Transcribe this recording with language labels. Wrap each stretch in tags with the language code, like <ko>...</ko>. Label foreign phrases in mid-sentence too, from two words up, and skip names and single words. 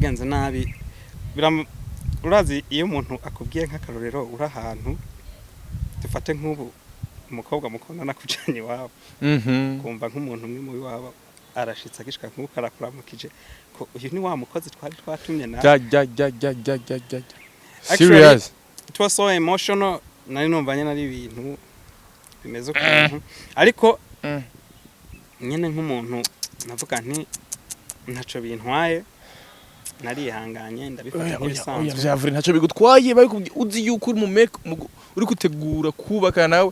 <rn>bigenze nabi urazi iyo umuntu akubwiye nk'akarorero uri ahantu dufate nk'ubu umukobwa mukundana kujanye iwabo kumva nk'umuntu umwe mu iwabo arashitse agishika nk'uko arakuramukije ko uyu ni wa mukozi twari twatumye na serious</rn> <en>it was so emotional</en> <rn>nari numva nyene ari ibintu bimeze ukuntu ariko nyene nk'umuntu navuga nti ntaco bintwaye narihanganye ndabifata nk'ibisanzwe vyavure ntaco bigutwaye bari uzi yuko uri mu make uri kutegura kubaka nawe</rn>